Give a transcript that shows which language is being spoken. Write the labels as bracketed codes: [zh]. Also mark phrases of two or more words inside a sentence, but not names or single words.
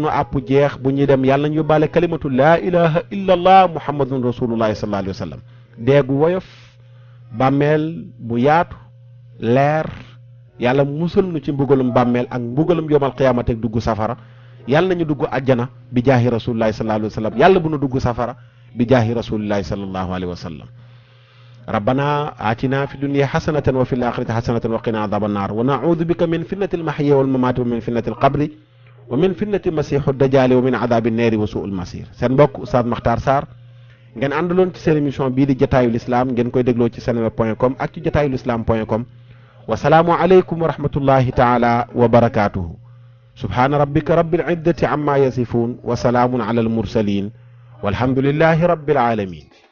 [wo] àpp jeex bu ñuy dem yàlla ñu yóbbaale [ar] كلمة لا إله إلا الله محمد رسول الله صلى الله عليه وسلم [wo] deegu woyof bàmmeel bu yaatu leer yàlla musal nu ci mbugalum bàmmeel ak mbugalum [ar] يوم القيامة [wo] ak dugg safara yàlla nañu dugg àjjana bi jaahi [ar] رسول الله صلى الله عليه وسلم [wo] yàlla bu nu dugg safara bi jaahi [ar] رسول الله صلى الله عليه وسلم ربنا آتنا في الدنيا حسنة وفي الآخرة حسنة وقنا عذاب النار ونعوذ بك من فتنة المحيا والممات ومن فتنة القبر ومن فتنة المسيح الدجال ومن عذاب النار وسوء المصير. [wo] seen mbokk Oustaz Makhtar Sarr ngeen àndaloon ci seen émission bii di jotaayu lislaam ngeen koy dégloo ci seneweb.com ak ci jotaayu lislaam.com. [ar] والسلام عليكم ورحمة الله تعالى وبركاته. سبحان ربك رب العزة عما يصفون وسلام على المرسلين والحمد لله رب العالمين.